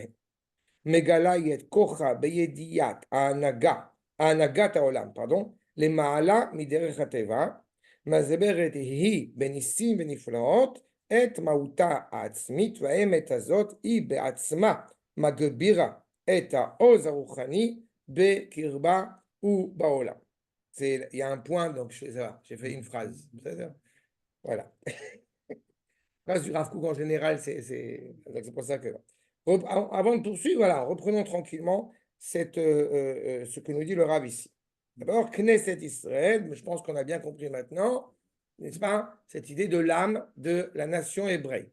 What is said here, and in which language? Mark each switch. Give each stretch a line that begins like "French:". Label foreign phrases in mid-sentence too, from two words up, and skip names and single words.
Hebrew: מגלה את כוחה בידיעת הנהגת העולם, למעלה מדרך הטבע, מסברת היא בניסים ונפלאות את מהותה העצמית, והאמת הזאת היא בעצמה מגבירה את העוז הרוחני בקרבה ובעולם.
French: Il y a un point, donc j'ai fait une phrase. Voilà. Phrase du Rav Kook en général, c'est pour ça que... Avant de poursuivre, voilà, reprenons tranquillement ce que nous dit le Rav ici. D'abord, Knesset Israël, mais je pense qu'on a bien compris maintenant, n'est-ce pas, cette idée de l'âme de la nation hébraïque.